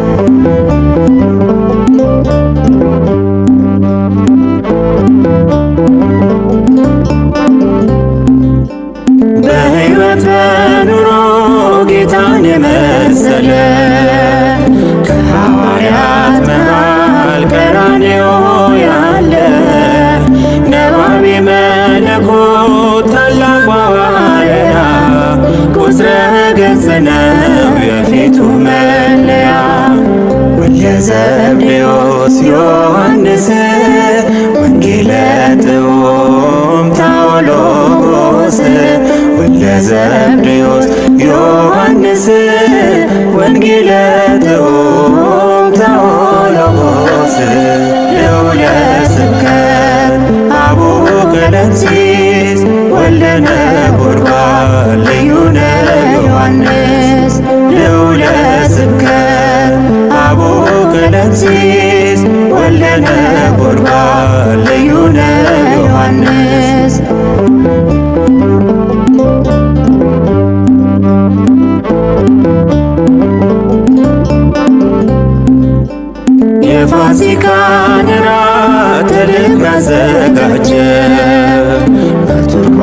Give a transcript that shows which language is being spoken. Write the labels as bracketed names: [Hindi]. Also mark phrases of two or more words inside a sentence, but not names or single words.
[Amharic] በሕይወት በኑሮ ጌታን የመሰለ ከሐዋርያት መሃል ቀራንዮ ያለ [Geez] ነባቤ መለኮት [Amharic] ታላቁ ሐዋርያ [Geez] ቁጥረ ገጽ [Amharic] ነው የፊቱ መለያ ወልደ ዘብዴዎስ ዮሐንስ [Geez] ወንጌለ ጥዑም ታኦሎጎስ ወልደ ዘብዴዎስ ዮሐንስ [Amharic] ወንጌለ ጥዑም ታኦሎጎስ [Geez] ልዑለ ስብከት [Amharic] አቡነ ቀለምሲስ [Geez] ወልደ ነጎድጓድ [Amharic] ልዩ ነው ዮሐንስ [Geez] ልዑለ ስብከት [Amharic] አቡነ ቀለምሲስ [Geez] ወልደ ነጎድጓድ [Amharic] ልዩ ነው ዮሐንስ የፋሲካን እራት ተልኮ ያዘጋጀ በቱርክ